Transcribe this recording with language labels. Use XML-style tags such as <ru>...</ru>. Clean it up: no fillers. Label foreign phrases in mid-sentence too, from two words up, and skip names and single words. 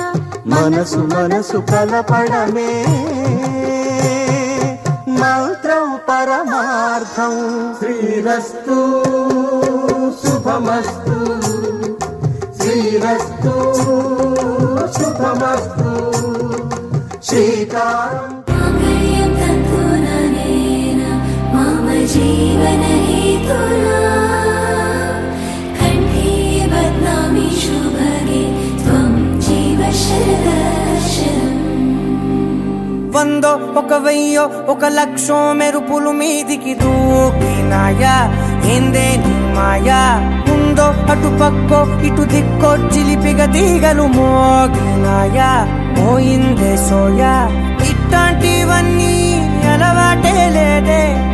<te>మనసు మనసు కలపడమే మంత్రం పరమార్థం. శ్రీరస్తు శుభమస్తు శ్రీరస్తు శుభమస్తు. శ్రీకారం</te> <sa>माङ्गल्यं तन्तुननेन मम जीवनहेतुना कण्ठे बध्नामि शुभगे त्वं जीव शरदर्शनम्.</sa> <te>వందో ఒక వెయ్యో ఒక లక్షో మెరుపులు మీదికి దూకినాయా ఏందే నీ మాయా ముందో అటు పక్కో ఇటు దిక్కో చిలిపిగ తీగలు మోగినాయా పోయిందే సోయా ఇట్లాంటివన్నీ అలవాటే లేదే</te>